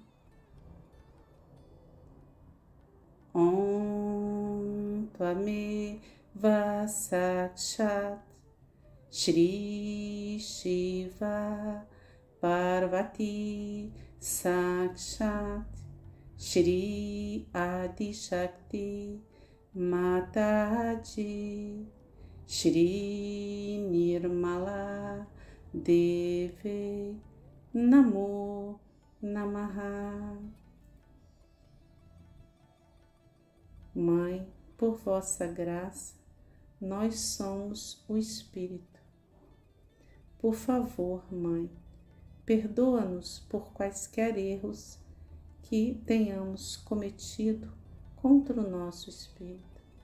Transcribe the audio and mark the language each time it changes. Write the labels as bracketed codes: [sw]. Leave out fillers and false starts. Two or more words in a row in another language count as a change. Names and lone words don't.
[sa] Om Tvameva Sakshat Shri Shiva Parvati Sakshat Shri Adi Shakti Mataji, Shri Nirmala Devi Namo Namaha. [pt] Mãe, por vossa graça, nós somos o Espírito. Por favor, Mãe, perdoa-nos por quaisquer erros que tenhamos cometido contra o nosso Espírito.